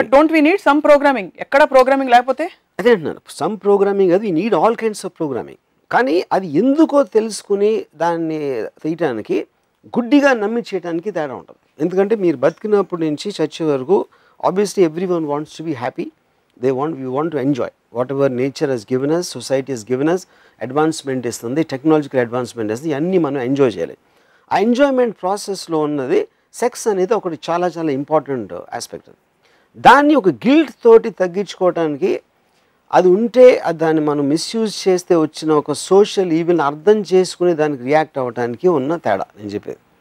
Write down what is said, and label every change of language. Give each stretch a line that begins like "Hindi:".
English: But don't we need some programming?
Telugu: ఎక్కడ programming లేకపోతే? అదే అంటున్నాను, సమ్ ప్రోగ్రామింగ్, అది
English: Need all kinds of programming.
Telugu: కానీ అది ఎందుకో తెలుసుకుని దాన్ని తీయటానికి, గుడ్డిగా నమ్మి చేయడానికి తేడా ఉంటుంది. ఎందుకంటే మీరు బతికినప్పటి నుంచి చచ్చే వరకు
English: obviously everyone wants to be happy. We want to enjoy whatever nature has given us, society has given us.
Telugu: Advancement istundi, technological advancement istundi, anni manam enjoy cheyali. ఆ ఎంజాయ్మెంట్ ప్రాసెస్లో ఉన్నది సెక్స్ అనేది ఒకటి చాలా చాలా ఇంపార్టెంట్ ఆస్పెక్ట్. దాన్ని ఒక guilt తోటి తగ్గించుకోవడానికి, అది ఉంటే దాన్ని మనం మిస్యూజ్ చేస్తే వచ్చిన ఒక సోషల్ ఈవిల్ని అర్థం చేసుకుని దానికి రియాక్ట్ అవ్వడానికి ఉన్న తేడా నేను చెప్పేది.